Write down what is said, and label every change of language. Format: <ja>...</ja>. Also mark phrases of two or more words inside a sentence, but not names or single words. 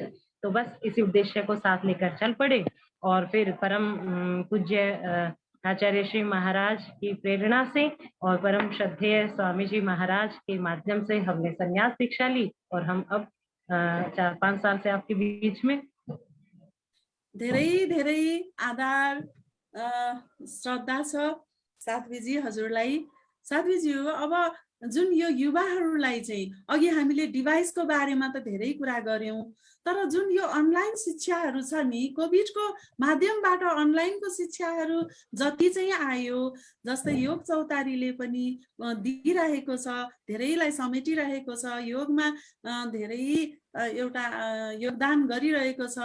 <hi>तो बस इसी उद्देश्य को साथ लेकर चल पड़े और फिर परम पूज्य आचार्य श्री महाराज की प्रेरणा से और परम श्रद्धेय स्वामी जी महाराज के माध्यम से हमने संन्यास दीक्षा ली और हम अब 4-5 साल से आपके बीच में।</hi> <ne>धेरै धेरै आदर श्रद्धा छ साध्वीजी हजुरलाई। साध्वीजी, अब जुन यो युवाहरूलाई चाहिँ अघि हामीले डिभाइसको बारेमा त धेरै कुरा गर्यौं, तर जुन यो अनलाइन शिक्षाहरू छ नि, कोभिडको माध्यमबाट अनलाइनको शिक्षाहरू जति चाहिँ आयो, जस्तै योग चौतारीले पनि दिइरहेको छ, धेरैलाई समेटिरहेको छ, योगमा धेरै एउटा योगदान गरिरहेको छ।</ne>